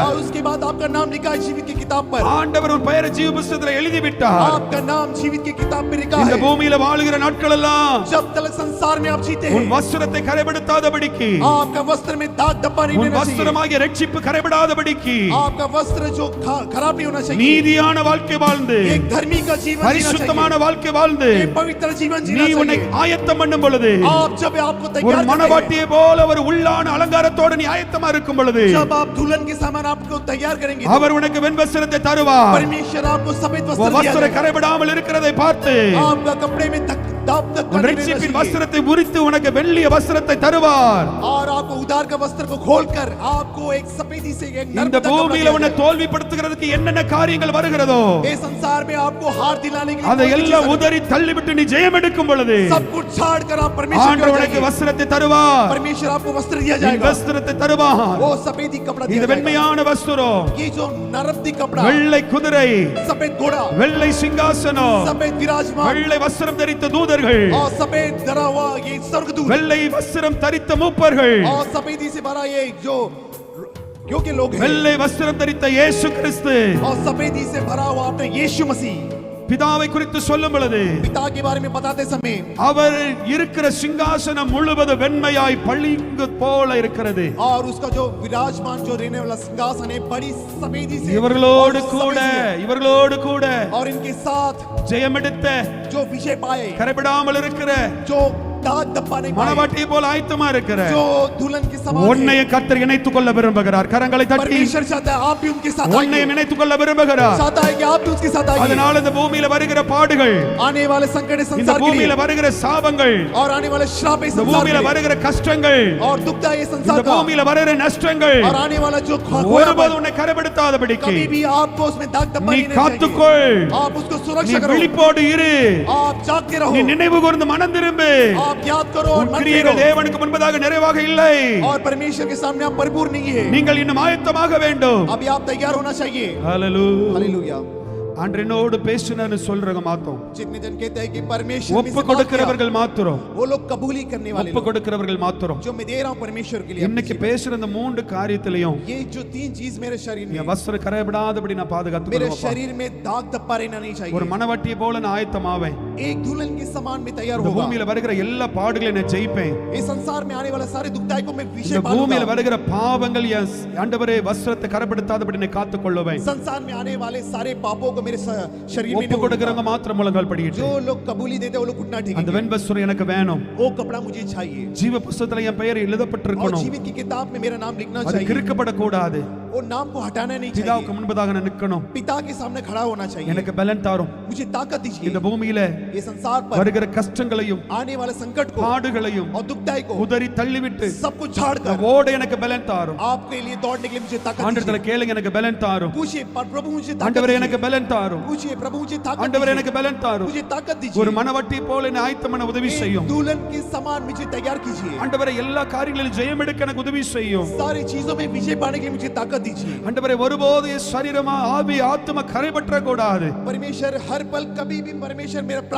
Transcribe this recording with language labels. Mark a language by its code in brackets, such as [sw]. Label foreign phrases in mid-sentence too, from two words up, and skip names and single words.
[hi] और उसके बाद आपका नाम लिखा है जीवित की किताब पर। [ta] ஆண்டவர் உன் பெயரை ஜீவ புத்தகத்தில் எழுதி விட்டார். [hi] आपका नाम जीवित की किताब में लिखा [ta] இந்த [hi] है। [ta] பூமியில வாழுகிற நாட்கள் எல்லாம் [hi] जब तक संसार में आप जीते [ta] உன் [hi] हैं, [ta] வஸ்திரத்தை கரைபடுத்தாதபடிக்கு, [hi] आपका वस्त्र में दाग धब्बा नहीं [ta] உன் [hi] रहना चाहिए, [ta] வஸ்திரமாகிய ரட்சிப்பு கரைபடாதபடிக்கு [hi] आपका वस्त्र जो खराब नहीं होना चाहिए, [ta] நீதியான வாழ்க்கை வாழ்ந்து [hi] एक धर्मी का जीवन जीना [ta] பரிசுத்தமான [hi] चाहिए, [ta] வாழ்க்கை வாழ்ந்து [hi] एक पवित्र जीवन [ta] நீ [hi] जीना [ta] உன்னை [hi] चाहिए। [ta] ஆயத்தம் பண்ணும் பொழுது, [hi] आप जब आपको [ta] ஒரு [hi] तैयार करते हैं, [ta] மணவாட்டியை போல ஒரு உள்ளான அலங்காரத்தோடு நீ ஆயத்தமா இருக்கும் பொழுது, [hi] जब आप दुल्हन के सामान आपको तैयार करेंगे, [ta] அவர் உனக்கு வெண்வஸ்திரத்தை தருவார். [hi] परमेश्वर आपको सफेद [ta] உன் [hi] वस्त्र दिया [ta] வஸ்திரம் [hi] जाएगा। [ta] கரைபடாமல் இருக்கிறதை பார்த்து [hi] आपका कपड़े में दाग तक [ta] உன் [hi] नहीं रहना [ta] ரட்சிப்பின் [hi] चाहिए। [ta] வஸ்திரத்தை உரித்து உனக்கு வெள்ளிய வஸ்திரத்தை தருவார். [hi] और आपको उधार का वस्त्र को खोलकर आपको एक सफेदी से एक नर्म [ta] இந்த [hi] का कपड़ा [ta] பூமியில [hi] दिया [ta] உன்னை [hi] जाएगा। [ta] தோல்விப்படுத்துகிறதுக்கு என்னென்ன காரியங்கள் வருகிறதோ [hi] इस संसार में आपको हार दिलाने के लिए [ta] அதை [hi] कौन सी [ta] எல்லாம் [hi] चीज़ [ta] உதறி தள்ளிவிட்டு நீ ஜெயம் எடுக்கும் பொழுது [hi] सब कुछ छाड़ कर आप परमेश्वर की [ta] ஆண்டவர் [hi] ओर [ta] உனக்கு [hi] जाएंगे। [ta] வஸ்திரத்தை தருவார். [hi] परमेश्वर आपको वस्त्र दिया [ta] இந்த [hi] जाएगा, [ta] வஸ்திரத்தை தருவார். [hi] वो सफेदी कपड़ा दिया [ta] இது [hi] जाएगा। [ta] வெண்மையான வஸ்திரம், [hi] ये जो नरमदी कपड़ा, [ta] வெள்ளை குதிரை, [hi] सफेद घोड़ा, [ta] வெள்ளை சிங்காசனம், [hi] सफेद विराजमान [ta] வெள்ளை வஸ்திரம் தரித்த தூதர்கள், [hi] और सफेद धरा हुआ ये स्वर्गदूत, [ta] வெள்ளை வஸ்திரம் தரித்த மூப்பர்கள், [hi] और सफेदी से भरा ये जो योग्य लोग हैं, [ta] வெள்ளை வஸ்திரம் தரித்த இயேசு கிறிஸ்து. [hi] और सफेदी से भरा हुआ अपने यीशु मसीह। [ta] பிதாவை குறித்து சொல்லும் பொழுது [hi] पिता के बारे में बताते समय [ta] அவர் இருக்கிற சிங்காசனம் முழுவதும் வெண்மையாய் பளிங்கு போல இருக்கிறது. [hi] और उसका जो विराजमान जो रहने वाला सिंहासन है बड़ी सफेदी से [ta] இவர்களோடு [hi] और [ta] கூட [hi] सफेद से, [ta] இவர்களோடு கூட [hi] और इनके साथ [ta] ஜெயமெடுத்த [hi] जो विजय पाए, [ta] கரைபடாமல் இருக்கிற [hi] जो दाग धब्बा नहीं पाए, [ta] மணவாட்டியை போல ஆயத்தமா இருக்கிற [hi] जो दुल्हन के समान [ta] உன்னைய [hi] है। [ta] கர்த்தர் இணைத்துக் கொள்ள விரும்புகிறார். கரங்களை தட்டி [hi] परमेश्वर चाहता है आप भी उनके साथ [ta] உன்னை [hi] आइए, [ta] இணைத்துக் கொள்ள விரும்புகிறார். [hi] चाहता है कि आप भी उसके साथ आइए। [ta] அதனால இந்த பூமியில வருகிற பாடுகள், [hi] आने वाले संकट इस [ta] இந்த [hi] संसार के [ta] பூமியில [hi] लिए, [ta] வருகிற சாபங்கள், [hi] और आने वाले श्राप इस [ta] இந்த [hi] संसार [ta] பூமியில [hi] के लिए, [ta] வருகிற கஷ்டங்கள், [hi] और दुखदा ये [ta] இந்த [hi] संसार का, [ta] பூமியில வருகிற நஷ்டங்கள் [hi] और आने वाला जो [ta] ஒருபோது உன்னை கரைபடுத்தாதபடிக்கு [hi] कभी भी आपको उसमें दाग धब्बा [ta] நீ [hi] नहीं रहना [ta] காத்துக்கொள். [hi] चाहिए। आप उसको [ta] நீ [hi] सुरक्षा करो, [ta] விழிப்போடு இரு. [hi] आप जागते रहो, [ta] நீ நினைவு கூர்ந்து மனம் திரும்பு. [hi] आप याद करो और [ta] உன் [hi] मन [ta] கிரியைகள் [hi] फेरो, [ta] தேவனுக்கு முன்பதாக நிறைவாக இல்லை. [hi] और परमेश्वर के सामने आप परिपूर्ण नहीं है। [ta] நீங்கள் இன்னும் ஆயத்தமாக வேண்டும். [hi] अभी आप तैयार होना चाहिए। [ta] ஹalleluya. [hi] हालेलुया। [ta] ஆண்டவரோடு பேசினேன்னு சொல்றவங்க மாத்தோம். [hi] जितने जन कहते हैं कि परमेश्वर में [ta] ஒப்பு [hi] से बात [ta] கொடுக்கிறவர்கள் மாத்திரம், [hi] किया, वो लोग कबूली करने वाले [ta] ஒப்பு [hi] लोग, [ta] கொடுக்கிறவர்கள் மாத்திரம். [hi] जो मैं दे रहा हूं परमेश्वर के लिए [ta] இன்னைக்கு பேசுற இந்த மூன்று காரியத்திலையும் [hi] ये जो 3 चीज मेरे शरीर [ta] என் [hi] में, [ta] வஸ்திரம் கரைபடாதபடி நான் பாதுகாத்து [hi] मेरे [ta] கொள்வேன். [hi] शरीर में दाग धब्बा रहना नहीं [ta] ஒரு [hi] चाहिए। [ta] மணவாட்டியை போல நான் ஆயத்தமாவேன். [hi] एक दुल्हन के समान में तैयार [ta] இந்த [hi] होगा। [ta] பூமியில வருகிற எல்லா பாடுகளையும் நான் ஜெயிப்பேன். [hi] इस संसार में आने वाला सारे दुखदाई को मैं [ta] இந்த [hi] विजय [ta] பூமியில [hi] पालूंगा। [ta] வருகிற பாவங்கள் என் ஆண்டவரே வஸ்திரத்தை கரைபடுத்தாதபடி நான் காத்துக் கொள்வேன். [hi] संसार में आने वाले सारे पापों को मेरे शरीर में [ta] ஒப்பு [hi] नहीं [ta] கொடுக்கிறவங்க [hi] होगा। [ta] மாத்திரம் முழங்கால் படிக்கிட்டு [hi] जो लोग कबूली देते हैं वो लोग घुटना [ta] அந்த [hi] टेकेंगे। [ta] வெண்வஸ்திரம் எனக்கு வேணும். [hi] वो कपड़ा मुझे चाहिए, [ta] ஜீவ புஸ்தகத்துல என் பெயர் [hi] और [ta] எழுதப்பட்டிருக்கணும். [hi] जीवित की किताब में मेरा नाम लिखना [ta] அது [hi] चाहिए। [ta] கிறுக்கப்படக்கூடாது. [hi] वो नाम को हटाना नहीं चाहिए। [ta] பிதாவுக்கு முன்பதாக நான் நிக்கணும். [hi] पिता के सामने खड़ा होना चाहिए। [ta] எனக்கு பலன் தாரும். [hi] मुझे ताकत दीजिए। [ta] இந்த பூமியில [hi] ये संसार पर [ta] வருகிற கஷ்டங்களையும் [hi] आने वाले संकट को [ta] பாடுகளையும் [hi] और दुखदाई को [ta] உதறி தள்ளிவிட்டு [hi] सबको झाड़कर [ta] ஓட எனக்கு பலன் தாரும். [hi] आपके लिए दौड़ने के लिए मुझे ताकत [ta] ஆண்டவரே [hi] दीजिए। [ta] கேளுங்க எனக்கு பலன் தாரும். [hi] पूछिए प्रभु मुझे ताकत [ta] ஆண்டவரே [hi] दीजिए। [ta] எனக்கு பலன் தாரும். [hi] पूछिए प्रभु मुझे ताकत [ta] ஆண்டவரே [hi] दीजिए। [ta] எனக்கு பலன் தாரும். [hi] मुझे ताकत [ta] ஒரு [hi] दीजिए। [ta] மனவட்டி போல என்னை ஆயத்தம் பண்ண உதவி [hi] एक [ta] செய்யும். [hi] दुल्हन के समान मुझे तैयार कीजिए। [ta] ஆண்டவரே எல்லா காரியங்களிலும் ஜெயம் எடுக்க எனக்கு உதவி செய்யும். [hi] सारी चीजों में विजय पाने के लिए मुझे ताकत दीजिए। [ta] ஆண்டவரே ஒருபோது என் சரீரமா ஆவி ஆத்தும கரைபற்ற கூடாது. [hi] परमेश्वर हर पल कभी भी परमेश्वर मेरा प्राण